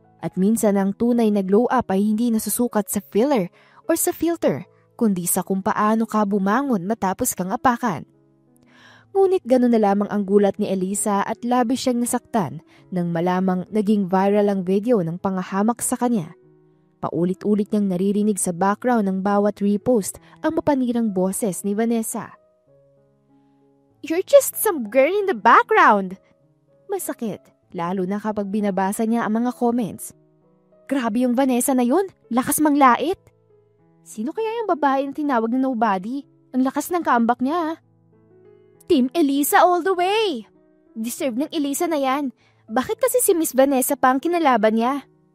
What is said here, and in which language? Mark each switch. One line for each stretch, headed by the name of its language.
Filipino: At minsan ang tunay na glow up ay hindi nasusukat sa filler or sa filter, kundi sa kung paano ka bumangon matapos kang apakan. Ngunit gano'n na lamang ang gulat ni Elisa at labis siyang nasaktan nang malamang naging viral ang video ng pangahamak sa kanya. Paulit-ulit niyang naririnig sa background ng bawat repost ang mapanirang boses ni Vanessa.
English: You're just some girl in the background!
Filipino: Masakit, lalo na kapag binabasa niya ang mga comments. Grabe yung Vanessa na yun, lakas manglait! Sino kaya yung babae na tinawag na nobody? Ang lakas ng comeback niya.
English: Team Elisa all the way!
Filipino: Deserve ng Elisa na yan. Bakit kasi si Miss Vanessa pa ang kinalaban niya?